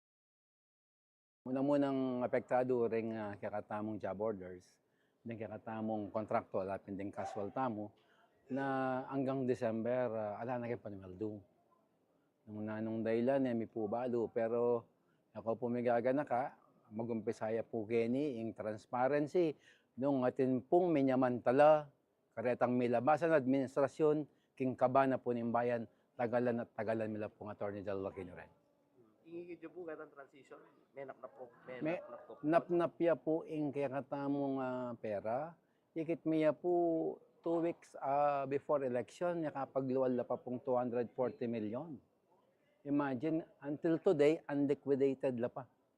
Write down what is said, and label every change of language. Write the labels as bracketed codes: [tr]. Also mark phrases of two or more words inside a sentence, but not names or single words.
[pam] Munang apektado ring kakatamong job orders, din kakatamong kontraktual at din casual tamo, na hanggang December, ala na kayo panweldo. Nung nanong dahilan, may po balo. Pero ako po may gagana ka, mag-umpisaya po kini yung transparency. Nung atin pong minyamantala, karetang milabasan administrasyon, king kabana po ng bayan, tagalan at tagalan mila pong Attorney General Kinuren. Ingigid po katang transition, may napnap po. Napnapya po yung kaya katamong pera. Ikit miya po 2 [en] weeks before election, [pam] nakapagluwal na pa pong 240 million. [en] Imagine, until today, unliquidated [pam] la pa.